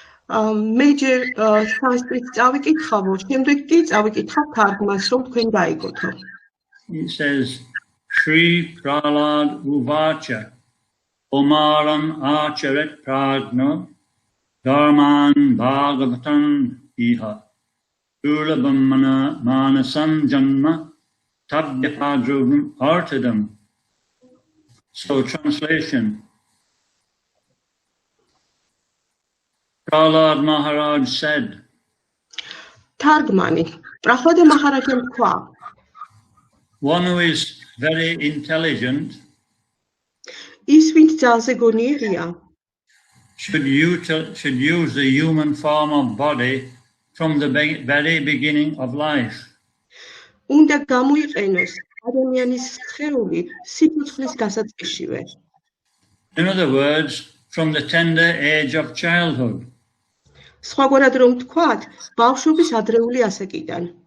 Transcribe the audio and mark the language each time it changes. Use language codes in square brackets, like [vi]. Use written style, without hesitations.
[ka] მე ჯერ სანსკრიტს წავიკითხავო, შემდეგ კი წავიკითხავ თარგმანს, რომ თქვენ გაიგოთო. [en] It says, [sa] Shri Prahlad Uvacha Omaram Acharet Prajna Dharman Bhagavatam Iha Ulabam Manasam Janma Tabyapadrum Artadam. [en] So translation. Prahlad Maharaj said, [ka] თარგმანი პრახლადე მაჰარაჯამ თქვა, [en] one who is very intelligent [ka] ის ვინც ძალზე გონიერია, [en] should use the human form of body from the very beginning of life. [ka] უნდა გამოიყენოს ადამიანის სხეული სიცოცხლის გასაწყისშივე. [en] In other words, from the tender age of childhood. [ka] სხვაგვარად რომ ვთქვათ, ბავშვობის ადრეული ასაკიდან.